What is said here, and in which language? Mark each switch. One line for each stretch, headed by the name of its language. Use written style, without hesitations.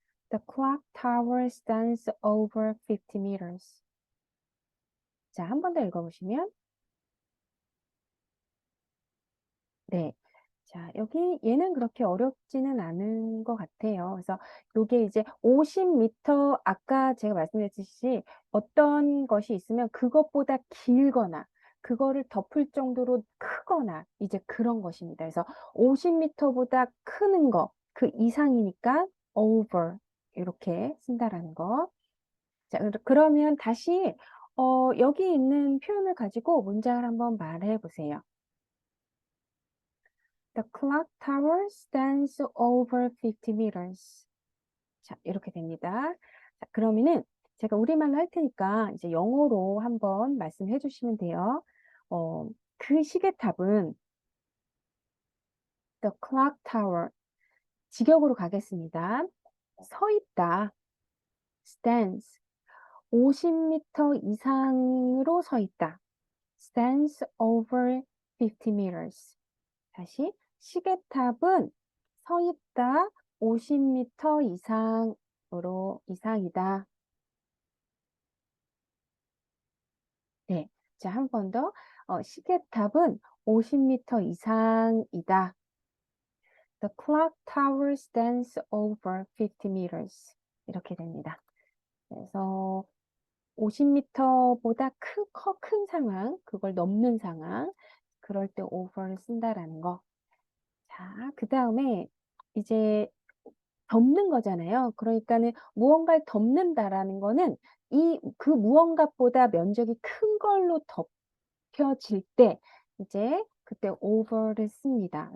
English: The clock tower stands over 50 meters.
Korean: 자, 한 번 더 읽어보시면 네. 자, 얘는 그렇게 어렵지는 않은 것 같아요. 그래서 요게 이제 50m, 아까 제가 말씀드렸듯이 어떤 것이 있으면 그것보다 길거나, 그거를 덮을 정도로 크거나, 이제 그런 것입니다. 그래서 50m보다 크는 거, 그 이상이니까 over, 이렇게 쓴다라는 거. 자, 그러면 다시, 여기 있는 표현을 가지고 문장을 한번 말해 보세요.
English: The clock tower stands over 50 meters.
Korean: 자, 이렇게 됩니다. 자, 그러면은 제가 우리말로 할 테니까 이제 영어로 한번 말씀해 주시면 돼요.
English: 그 시계탑은 the clock tower.
Korean: 직역으로 가겠습니다. 서 있다. stands. 50m 이상으로 서 있다.
English: stands over 50 meters.
Korean: 다시 시계탑은 서 있다 50m 이상이다. 네. 자, 한 번 더. 시계탑은 50m 이상이다.
English: The clock tower stands over 50 meters.
Korean: 이렇게 됩니다. 그래서 50m보다 큰 상황, 그걸 넘는 상황, 그럴 때 over를 쓴다라는 거. 자, 그 다음에 이제 덮는 거잖아요. 그러니까는 무언가를 덮는다라는 거는 그 무언가보다 면적이 큰 걸로 덮여질 때 이제 그때 over를 씁니다.